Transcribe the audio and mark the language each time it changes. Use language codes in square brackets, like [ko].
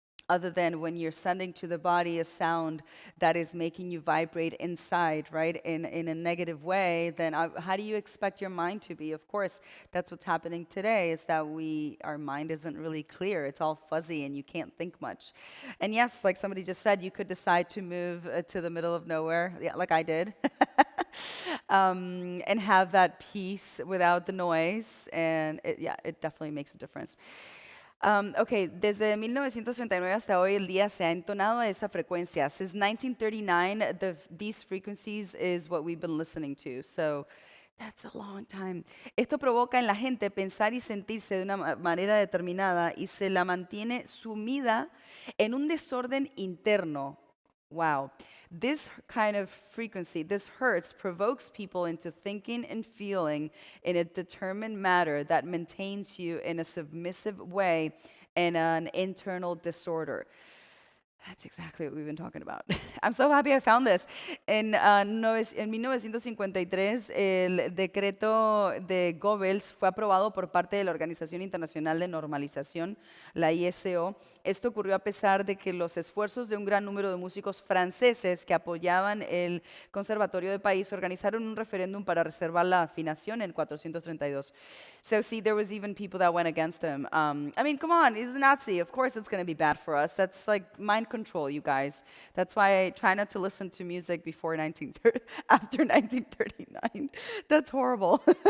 [en] Other than when you're sending to the body a sound that is making you vibrate inside, right, in a negative way, then how do you expect your mind to be? Of course, that's what's happening today, is that our mind isn't really clear. It's all fuzzy and you can't think much. And yes, like somebody just said, you could decide to move to the middle of nowhere, yeah, like I did, and have that peace without the noise. And it definitely makes a difference. [es] Ok, desde 1939 hasta hoy el día se ha entonado a esa frecuencia. [en] Since 1939, these frequencies is what we've been listening to. So that's a long time. [es] Esto provoca en la gente pensar y sentirse de una manera determinada y se la mantiene sumida en un desorden interno. [en] Wow. This kind of frequency, this hertz, provokes people into thinking and feeling in a determined manner that maintains you in a submissive way and an internal disorder. That's exactly what we've been talking about. I'm so happy I found this. [es] En 1953, el decreto de Goebbels fue aprobado por parte de la Organización Internacional de Normalización, la ISO. Esto ocurrió a pesar de que los esfuerzos de un gran número de músicos franceses que apoyaban el Conservatorio de París organizaron un referéndum para reservar la afinación en 432. [en] So see, there was even people that went against him. I mean, come on, he's a Nazi. Of course it's going to be bad for us. That's like mind control, you guys. That's why I try not to listen to music after 1939. That's horrible.